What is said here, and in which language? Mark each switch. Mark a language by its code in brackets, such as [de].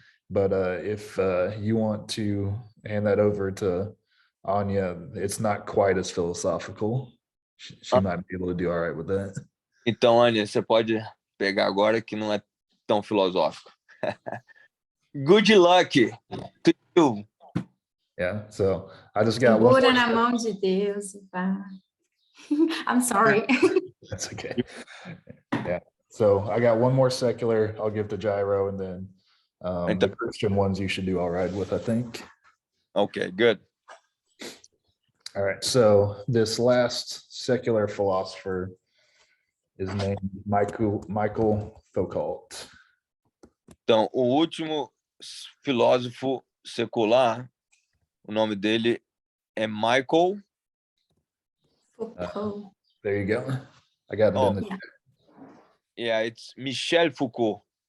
[en] But if you want to hand that over to Anya, it's not quite as philosophical. She might be able to do all right with that. [pt] Então, Ania, você pode pegar agora que não é tão filosófico. [en] Good luck to you. Yeah, so I just got one [pt] Segura [en] more. [pt] na mão de Deus. Vá. [en] I'm sorry. That's okay. Yeah, so I got one more secular I'll give to Gyro, and then the Christian ones you should do all right with, I think. Okay, good. All right, so this last secular philosopher is named Michael Foucault. [pt] Então, o último filósofo secular, o nome dele é Michael. Foucault. [en] There you go. I got it in the Yeah, it's Michel Foucault.